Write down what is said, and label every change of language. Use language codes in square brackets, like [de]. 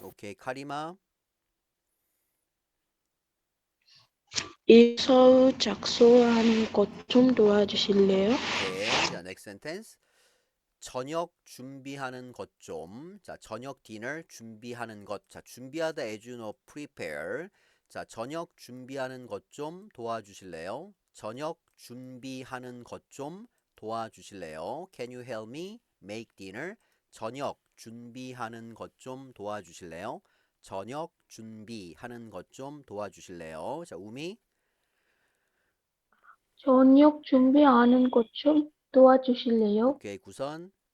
[ko] 오케이. 카리마. 이 서류 작성하는 것 좀 도와주실래요? 오케이. 자, [en] next sentence. [ko] 저녁 준비하는 것 좀. 자, 저녁 디너 준비하는 것. [en] 자, [ko] 준비하다 [en] as you know, prepare. [ko] 자, 저녁 준비하는 것 좀 도와주실래요? 저녁 준비하는 것 좀 도와주실래요? [en] Can you help me make dinner? [ko] 저녁 준비하는 것 좀 도와주실래요? 저녁 준비하는 것 좀 도와주실래요? 자, 우미. 저녁 준비하는 것 좀 도와주실래요? 오케이. 구선.